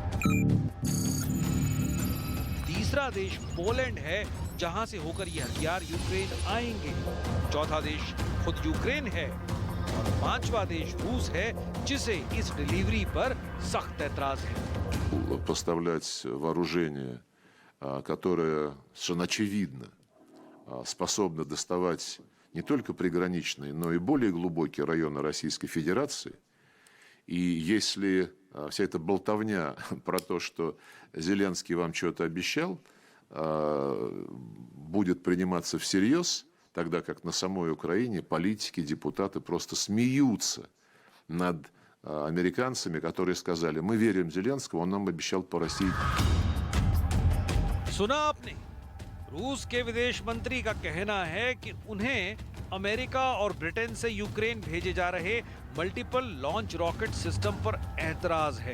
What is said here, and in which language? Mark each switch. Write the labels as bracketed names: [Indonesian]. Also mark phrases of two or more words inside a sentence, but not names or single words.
[Hindi] तीसरा देश पोलैंड है, जहां से होकर ये हथियार यूक्रेन आएंगे। चौथा देश खुद यूक्रेन है और 5वां देश रूस है, जिसे इस डिलीवरी पर सख्त ऐतराज है। [Russian] Поставлять вооружение, которое совершенно очевидно способно доставать не только приграничные, но и более глубокие районы Российской Федерации. И если вся эта болтовня про то, что Зеленский вам что-то обещал, будет приниматься всерьез, тогда как на самой Украине политики, депутаты просто смеются над американцами, которые сказали: мы верим Зеленскому, он нам обещал по России. [Hindi] सुना आपने, रूस के विदेश मंत्री का कहना है कि उन्हें अमेरिका और ब्रिटेन से यूक्रेन भेजे जा रहे [English] multiple launch rocket system [Hindi] पर ऐतराज है।